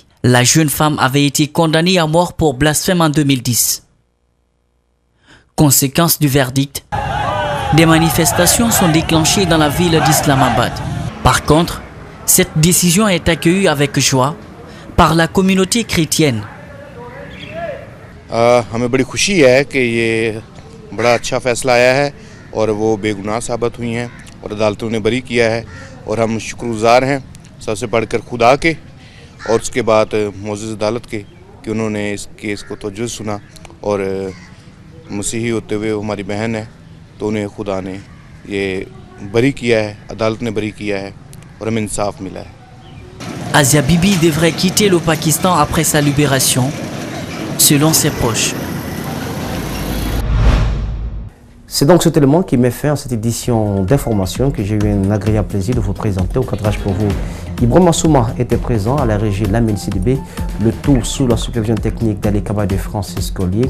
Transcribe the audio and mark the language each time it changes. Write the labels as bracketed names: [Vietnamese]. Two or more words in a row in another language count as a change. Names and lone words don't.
[French] La jeune femme avait été condamnée à mort pour blasphème en 2010. Conséquence du verdict, des manifestations sont déclenchées dans la ville d'Islamabad. Par contre, cette décision est accueillie avec joie par la communauté chrétienne. [Urdu] ہمیں بڑی خوشی ہے کہ یہ بڑا اچھا فیصلہ آیا ہے اور وہ بےگناہ ثابت ہوئی ہیں اور عدالتوں نے بری کیا ہے اور ہم شکرگزار ہیں سب سے بڑھ کر خدا کے اور اس کے بعد معزز عدالت کے کہ انہوں نے اس کیس کو توجہ سنا اور مسیحی ہوتے ہوئے ہماری بہن ہے تو انہیں خدا نے یہ بری کیا ہے، عدالت نے بری کیا ہے اور ہمیں انصاف ملا ہے. [French] Asia Bibi devrait quitter le Pakistan après sa libération, selon ses proches. C'est donc cet élément qui met fin à cette édition d'information que j'ai eu un agréable plaisir de vous présenter. Au cadrage pour vous, Ibrahima Souma était présent à la régie Lamine Sidibé, le tout sous la supervision technique d'Ali Kaba de Francis Collier.